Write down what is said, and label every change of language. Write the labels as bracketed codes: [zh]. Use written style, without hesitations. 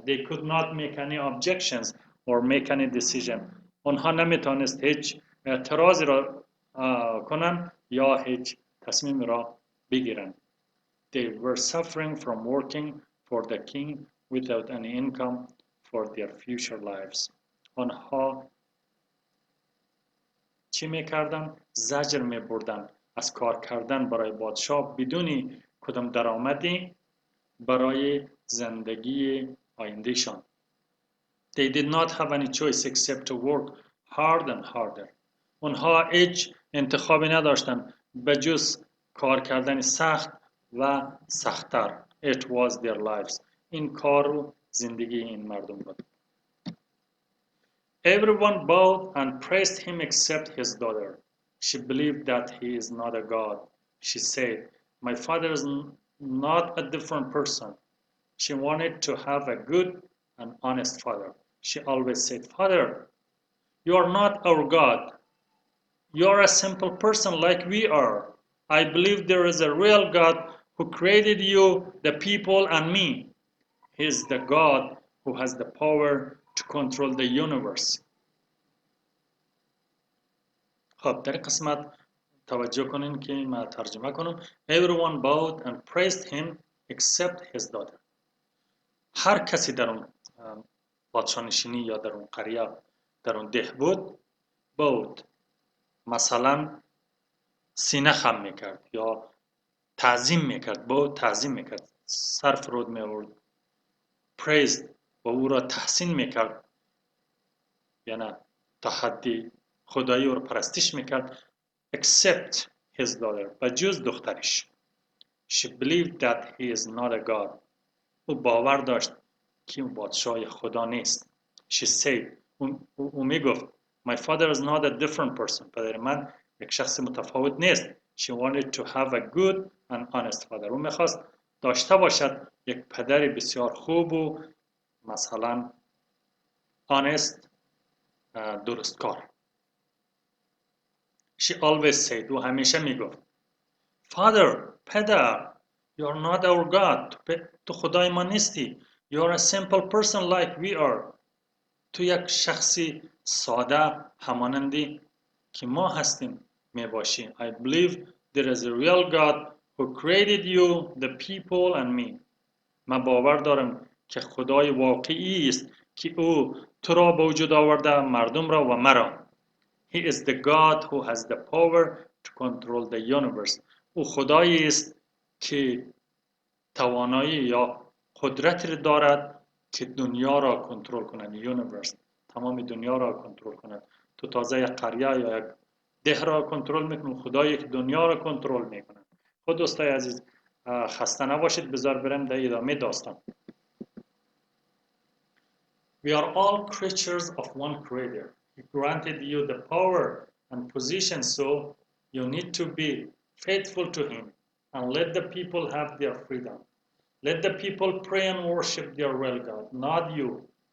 [en] They could not make any objections or make any decision. [fa] اونها نمیتونست هیچ اعتراضی را کنند یا هیچ تصمیم را بگیرند. [en] They were suffering from working for the king without any income for their future lives. [fa] آنها چی میکردن؟ زجر میبردن از کار کردن برای پادشاه بدون کدام درآمدی برای زندگی آیندهشان. [en] They did not have any choice except to work hard and harder. [fa] اونها هیچ انتخابی نداشتن به جز کار کردن سخت و سختتر. [en] It was their lives. [fa] این کار و زندگی این مردم بود. [en] Everyone bowed and praised him except his daughter. She believed that he is not a god. She said, my father is not a different person. She wanted to have a good and honest father. She always said, Father, you are not our God. You are a simple person like we are. I believe there is a real God who created you, the people, and me. He is the God who has the power to control the universe. [fa] خب در قسمت توجه کنین که ما ترجمه کنم. [en] Everyone bowed and praised him except his daughter. [fa] هر کسی در اون پادشاهنشینی یا در اون قریه در اون ده بود بود مثلا سینه خم میکرد یا تعظیم میکرد بود تعظیم میکرد سر فرود میورد praised و او را تحسین میکرد یعنی تحدی خدایی او را پرستش میکرد [en] except his daughter [fa] بجز دخترش. [en] She believed that he is not a god. [fa] او باور داشت که او پادشاه خدا نیست. [en] She said [fa] او میگفت [en] my father is not a different person. [fa] پدر من یک شخص متفاوت نیست. [en] She wanted to have a good and honest father. [fa] او میخواست داشته باشد یک پدر بسیار خوب و مثلا honest درستکار. [en] She always said [fa] او همیشه میگفت [en] Father, پدر you are not our God. [fa] تو خدای ما نیستی. [en] You are a simple person like we are. [fa] تو یک شخصی ساده همانندی که ما هستیم میباشی. [en] I believe there is a real God who created you, the people and me. [fa] من باور دارم که خدای واقعی است که او تو را به وجود آورده مردم را و مرا. [en] He is the God who has the power to control the universe. [fa] او خدایی است که توانایی یا قدرتی دارد که دنیا را کنترل کند. یونیورس تمام دنیا را کنترل کند. تو تازه یک قریه یا یک ده را کنترل میکنی خدایی که دنیا را کنترل میکنه. خود دوستای عزیز خسته نباشید. بذار برم در ادامه داستان. [en] We are all creatures of one creator. He granted you the power and position, so you need to be faithful to him and let the people have their freedom. Let the people pray and worship their real God, not you.